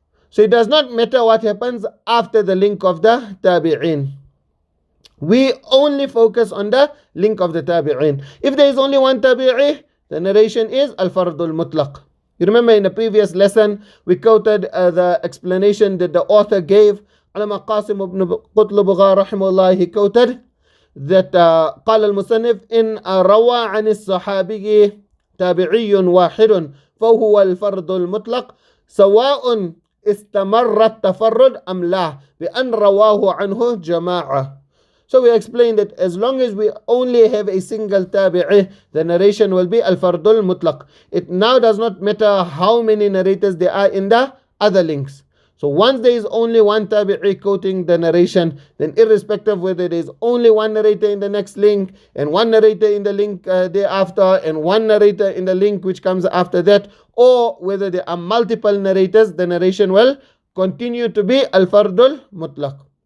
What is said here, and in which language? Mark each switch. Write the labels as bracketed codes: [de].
[en] So it does not matter what happens after the link of the tabi'in. We only focus on the link of the tabi'in. If there is only one tabi'i, the narration is al-Fard al-Muṭlaq. You remember in the previous lesson we quoted the explanation that the author gave. Alama Qasim ibn Qutlubugha rahimahullah, he quoted that [ar] قال المصنف إن روى عن الصحابي تابعي واحد فهو الفرد المطلق سواء استمر التفرد أم لا بأن رواه عنه جماعة. [en] So we explained that as long as we only have a single tabi'i, the narration will be al-Fard al-Muṭlaq. It now does not matter how many narrators there are in the other links. So once there is only one tabi'i quoting the narration, then irrespective whether there is only one narrator in the next link, and one narrator in the link thereafter, and one narrator in the link which comes after that, or whether there are multiple narrators, the narration will continue to be al-Fard al-Muṭlaq.